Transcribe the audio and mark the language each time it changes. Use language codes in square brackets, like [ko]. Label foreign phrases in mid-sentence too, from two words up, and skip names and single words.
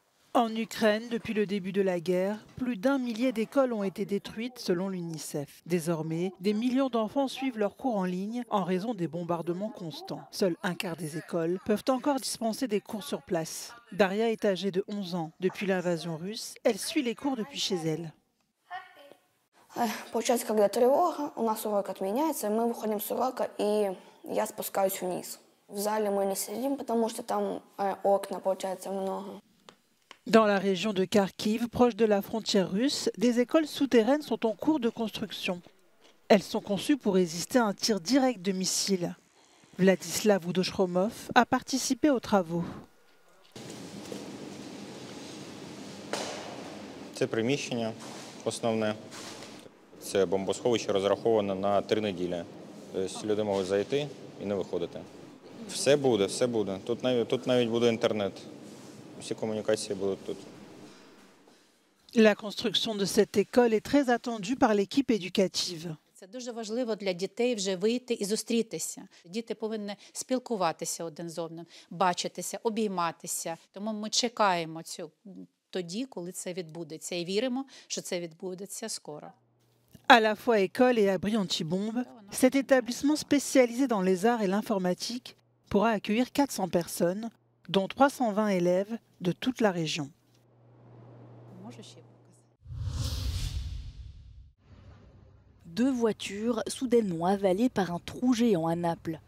[fr] En Ukraine, depuis le début de la guerre, plus d'1 millier d'écoles ont été détruites selon l'UNICEF. Désormais, des millions d'enfants suivent leurs cours en ligne en raison des bombardements constants. Seul un quart des écoles peuvent encore dispenser des cours sur place. Daria est âgée de 11 ans. Depuis l'invasion russe, elle suit les cours depuis chez elle. [ru] Получается, когда тревога, у нас урок отменяется, мы выходим с урока, и я спускаюсь вниз. В зале мы не сидим, потому что там окна, получается, много. [fr] Dans la région de Kharkiv, proche de la frontière russe, des écoles souterraines sont en cours de construction. Elles sont conçues pour résister à un tir direct de missiles. Vladislav Udoshromov a participé aux travaux. [uk] Це приміщення основне. Це бомбосховище розраховане на 3 неділі. Тобто люди можуть зайти і не виходити. Все буде, все буде. Тут навіть буде інтернет. Всі комунікації будуть тут. [fr] La construction de cette école est très attendue par l'équipe éducative. [uk] Це дуже важливо для дітей вже вийти і зустрітися. Діти повинні спілкуватися один з одним, бачитися, обійматися. Тому ми чекаємо тоді, коли це відбудеться, і віримо, що це відбудеться скоро. [fr] À la fois école et abri anti-bombe, cet établissement spécialisé dans les arts et l'informatique pourra accueillir 400 personnes, dont 320 élèves de toute la région. Deux voitures soudainement avalées par un trou géant à Naples.